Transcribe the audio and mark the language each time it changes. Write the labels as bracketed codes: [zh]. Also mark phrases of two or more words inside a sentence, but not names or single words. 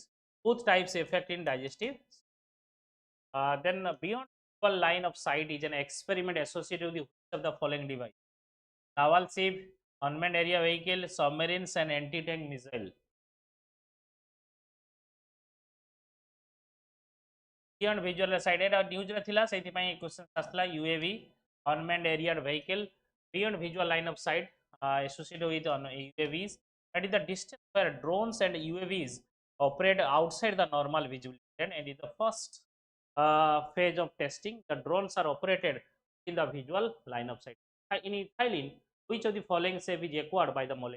[en] Both types affect in digestive. Then beyond visual line of sight is an experiment associated with which of the following device? Naval ship, unmanned area vehicle, submarines and anti-tank missile. Beyond visual sight news [or] ରେ ଥିଲା ସେତି ପଇ କ୍ୱେଶ୍ଚନ ଆସଲା [en] UAV unmanned aerial vehicle beyond visual line of sight associated with UAVs, that is the distance where drones and UAVs operate outside the normal visibility, and it is the first phase of testing. The drones are operated in the visual line of sight. In ethylene, which of the following shape is acquired by the molecule?